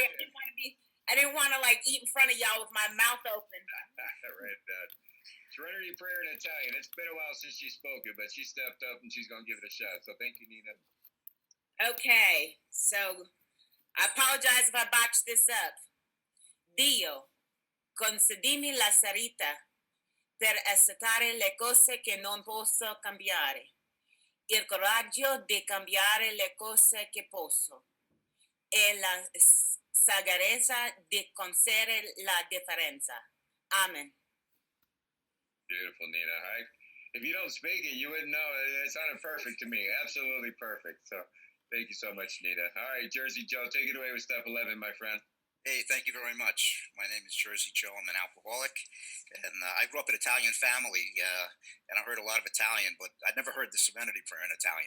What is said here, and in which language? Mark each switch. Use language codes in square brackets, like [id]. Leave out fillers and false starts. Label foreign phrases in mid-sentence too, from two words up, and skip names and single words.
[en] I didn't want to like eat in front of y'all with my mouth open. Right. Serenity prayer in Italian. It's been a while since she spoke it, but she stepped up and she's going to give it a shot. So thank you, Nina. Okay. So I apologize if I botched this up. [it] Dio, concedimi la salita per accettare le cose che non posso cambiare, il coraggio di cambiare le cose che posso, e [es] la sagreza de conocer la diferencia. [en] Amen. Beautiful, Nina. If you don't speak it, you wouldn't know. It sounded perfect to me. Absolutely perfect. So thank you so much, Nina. All right, Jersey Joe, take it away with step 11, my friend. Hey, thank you very much. My name is Jersey Joe. I'm an alcoholic, and I grew up in an Italian family, and I heard a lot of Italian, but I'd never heard the Serenity Prayer in Italian.